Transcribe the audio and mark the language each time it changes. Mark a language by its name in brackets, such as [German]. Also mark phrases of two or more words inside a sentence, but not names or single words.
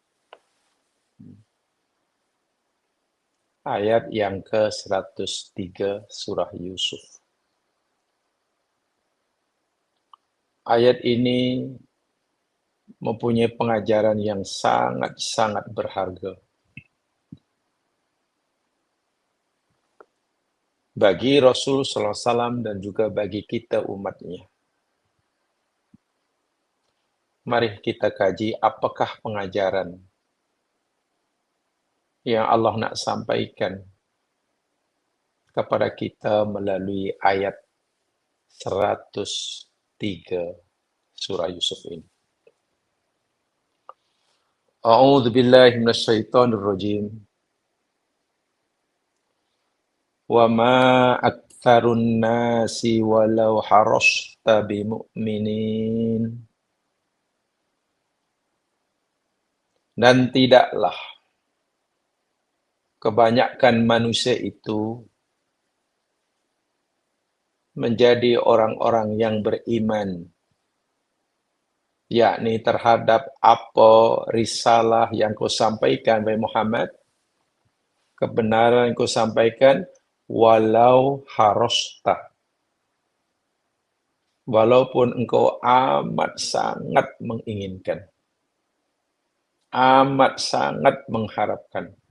[Malay] Ayat yang ke-103 surah Yusuf. Ayat ini mempunyai pengajaran yang sangat-sangat berharga bagi Rasul [Arabic] صلى الله عليه وسلم [Malay] dan juga bagi kita umatnya. Mari kita kaji apakah pengajaran yang Allah nak sampaikan kepada kita melalui ayat 103 surah Yusuf ini. [Arabic] أعوذ بالله من الشيطان الرجيم. وما أكثر الناس ولو حرصت بمؤمنين. [Malay] Dan tidaklah kebanyakan manusia itu menjadi orang-orang yang beriman, yakni terhadap apa risalah yang kau sampaikan, wahai Muhammad, kebenaran yang kau sampaikan, [Arabic] ولو حرصت, [Malay] walaupun engkau amat sangat menginginkan, amat sangat mengharapkan.